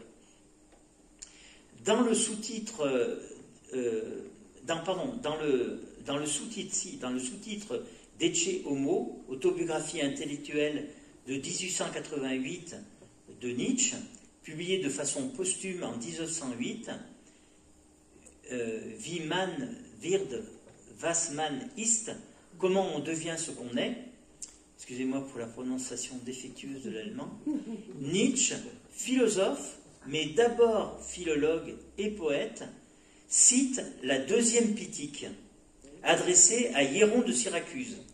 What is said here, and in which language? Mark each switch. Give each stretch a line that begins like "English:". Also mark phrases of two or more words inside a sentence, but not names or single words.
French: Dans le sous-titre, dans le sous-titre d'Ecce Homo, autobiographie intellectuelle de 1888 de Nietzsche, publié de façon posthume en 1908,
German: Wie man wird, was man ist,
French: comment on devient ce qu'on est, excusez-moi pour la prononciation défectueuse de l'allemand, Nietzsche, philosophe, mais d'abord philologue et poète, cite la deuxième Pitique, adressée à Hieron de Syracuse.